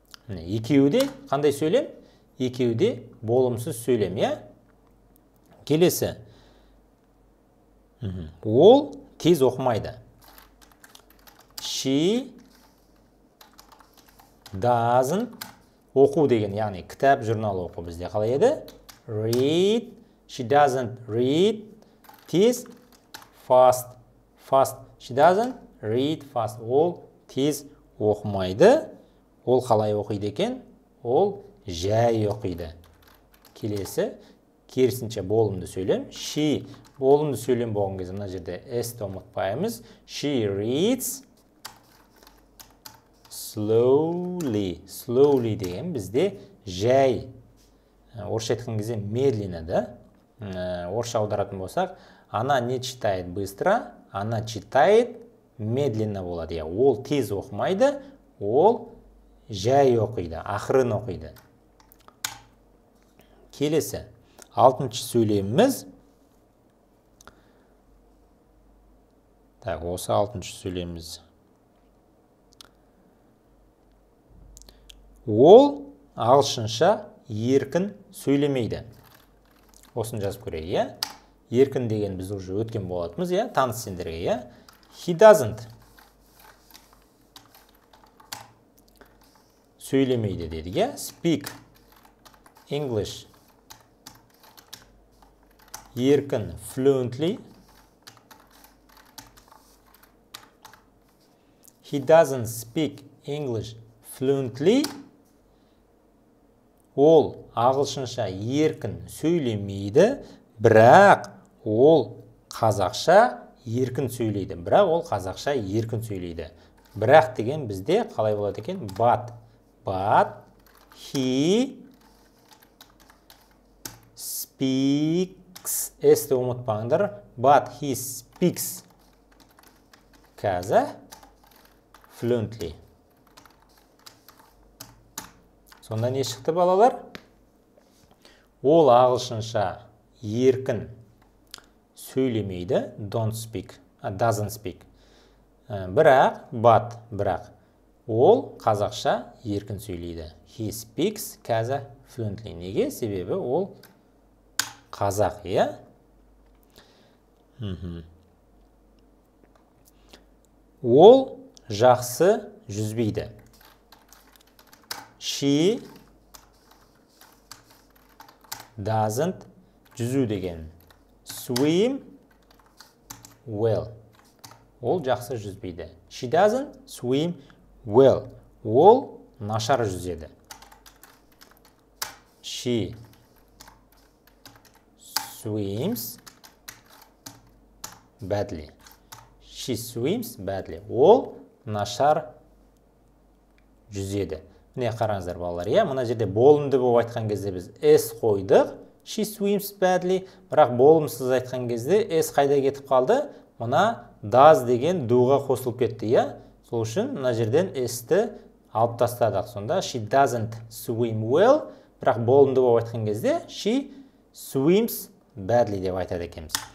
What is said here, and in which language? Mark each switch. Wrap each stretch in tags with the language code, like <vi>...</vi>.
<kk>Екеуі қандай сөйлем? Екеуі болымсыз сөйлем, Келесі. Ол тез оқымайды.</kk> <en>She doesn't</en> <kk>оқу деген, яғни кітап, журнал оқу бізде қалай еді?</kk> <en>Read. She doesn't read tez, fast. She doesn't read fast.</en> <kk>Ол тез оқымайды. Ол қалай оқиды екен? Ол жай оқиды. Келесі, керісінше болымды сөйлем. She болымды сөйлем болған кезде мына жерде s-ті ұмытпаймыз.</kk> <en>She reads slowly.</en> <kk>Slowly деген бізде жай. Орысша айтқан кезде медленно, Орысша аударатын болсақ,</kk> <ru>она не читает быстро, она читает медленно болады.</ru> <kk>Ол тез оқымайды, ол жай оқиды, ақырын оқиды. Келесі, 6-шы сөйлеміміз. Осы 6-шы сөйлеміміз. Ол ағылшынша еркін сөйлемейді. Осын жазып көрейік, Еркін деген біз уже өткен болатымыз, таныс сендерге,</kk> <en>He doesn't</en> <kk>сөйлемейді дедік,</kk> <en>Speak English</en> <kk>еркін fluently.</kk> <en>He doesn't speak English fluently.</en> <kk>Ол ағылшынша еркін сөйлемейді, бірақ ол қазақша еркін сөйлейді. Бірақ ол қазақша еркін сөйлейді. Бірақ деген бізде қалай болады екен?</kk> <en>But he speaks.</en> <kk>S-ті ұмытпаңдар.</kk> <en>But he speaks fluently.</en> <kk>Сонда не шықты балалар? Ол ағылшынша еркін сөйлемейді,</kk> <en>doesn't speak.</en> <kk>Бірақ ол қазақша еркін сөйлейді.</kk> <en>He speaks fluently.</en> <kk>Неге? Себебі ол қазақ, Ол жақсы жүзбейді.</kk> <en>She doesn't</en> <kk>жүзу деген</kk> <en>swim well.</en> <kk>Ол жақсы жүзбейді.</kk> <en>She doesn't swim well.</en> <kk>Ол нашар жүзеді.</kk> <en>She swims badly. She swims badly.</en> <kk>Ол нашар жүзеді. Міне қараңыздар балалар, иә, мына жерде болымды болып айтқан кезде біз s қойдық.</kk> <en>She swims badly.</en> <kk>Бірақ болымсыз айтқан кезде s қайда кетіп қалды? Мына does деген doға қосылып кетті, иә. Сол үшін мына жерден s-ті алып тастадық.</kk> <en>Сонда she doesn't swim well.</en> <kk>Бірақ болымды болып айтқан кезде</kk> <en>she swims badly</en> <kk>деп айтады екенбіз.</kk>